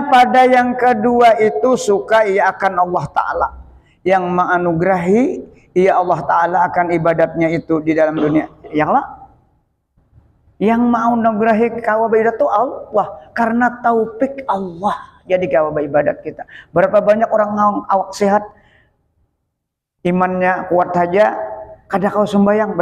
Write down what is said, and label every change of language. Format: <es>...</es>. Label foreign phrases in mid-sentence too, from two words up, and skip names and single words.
<id>pada yang kedua itu suka ia akan Allah Ta'ala. Yang menganugerahi ia Allah Ta'ala akan ibadatnya itu di dalam dunia. Yang mau menganugerahi kawaba ibadat itu Allah. Karena taufik Allah jadi kawaba ibadat kita.</id> <bjn>Berapa banyak orang awak sehat, imannya kuat saja, kada kau sembayang.</bjn>